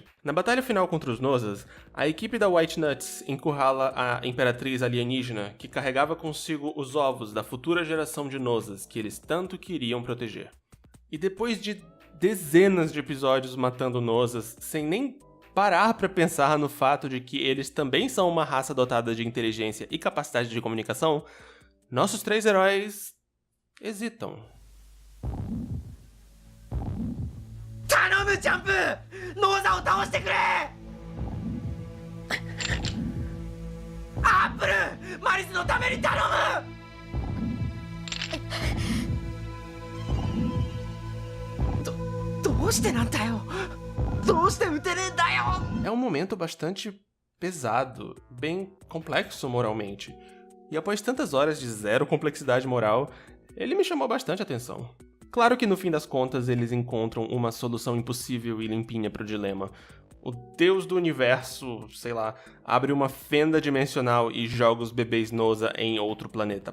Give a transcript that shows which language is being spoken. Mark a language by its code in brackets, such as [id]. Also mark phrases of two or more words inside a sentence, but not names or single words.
[pt] Na batalha final contra os Nozas, a equipe da White Nuts encurrala a Imperatriz alienígena, que carregava consigo os ovos da futura geração de Nozas que eles tanto queriam proteger. E depois de dezenas de episódios matando Nozas, sem nem parar pra pensar no fato de que eles também são uma raça dotada de inteligência e capacidade de comunicação, nossos três heróis hesitam. [ja] 頼むジャンプ、ノーザを倒してくれ。アップル、マリスのために頼む。どうしてなんだよ。どうして撃てねえんだよ。 [pt] É um momento bastante pesado, bem complexo moralmente. E após tantas horas de zero complexidade moral, ele me chamou bastante atenção. Claro que no fim das contas eles encontram uma solução impossível e limpinha pro dilema. O deus do universo, sei lá, abre uma fenda dimensional e joga os bebês Noza em outro planeta.